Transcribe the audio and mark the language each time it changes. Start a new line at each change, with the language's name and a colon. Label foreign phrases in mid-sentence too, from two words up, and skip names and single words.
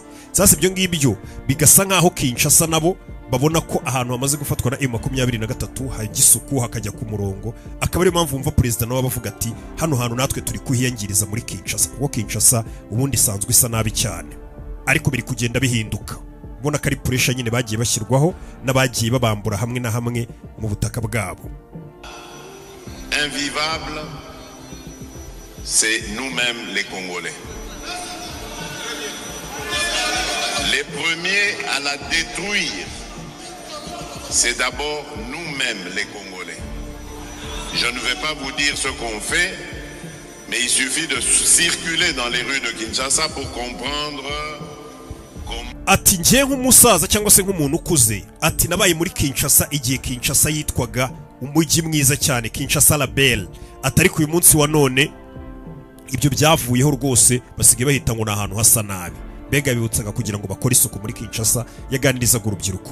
Kinyarwanda: Sasa ibyo ngibyo bigasa nkaho Kinshasa nabo babona ko ahantu hamaze gufatwa na M23 hajya isuku hakajya ku murongo. Akaba ariyo mpamvu umva perezida nawe bavuga ati hano hantu natwe turi kuhiyangiriza muri Kinshasa, kuko Kinshasa ubundi isanzwe isa nabi cyane ariko biri kugenda bihinduka. Ubona ko ari pressure nyine bagiye bashyirwaho n'abagiye babambura hamwe na hamwe mu butaka bwabo.
French: Invivable, c'est nous-mêmes les Congolais. Les premiers à la détruire, c'est d'abord nous-mêmes les Congolais. Je ne vais pas vous dire ce qu'on fait, mais il suffit de circuler dans les rues de Kinshasa pour comprendre.
Kinyarwanda: Ati ngiye nk'umusaza cyangwa se nk'umuntu ukuze, ati nabaye muri Kinshasa igihe Kinshasa yitwaga umujyi mwiza cyane, Kinshasa la Belle. Atari ku uyu munsi wa none ibyo byavuyeho rwose, basigaye bahita ngo n'ahantu hasa nabi. Mbega bibutsaga kugira ngo bakore isuku muri Kinshasa. Yaganirizaga urubyiruko.